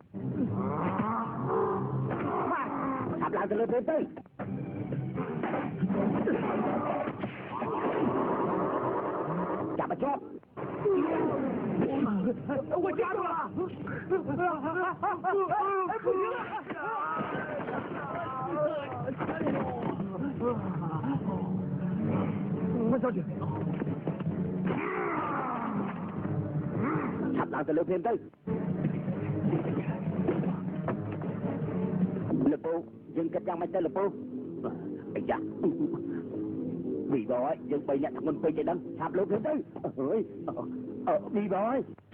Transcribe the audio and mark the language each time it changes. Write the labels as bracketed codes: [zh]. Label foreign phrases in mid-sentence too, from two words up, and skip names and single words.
[km] ឆាប់ឡើងទៅលើព្រាមទៅចាប់មកជាប់ [zh] 我抓住了！潘小姐， [km] ឆាប់ឡើងទៅលើព្រាមទៅលោកពូយើងគិតយ៉ាងម៉េចទៅលោកពូអាយ៉ាវីបអើយយើង3អ្នកធ្ងន់ពេកទេដឹងឆាប់លើព្រាមទៅអើយវីបអើយ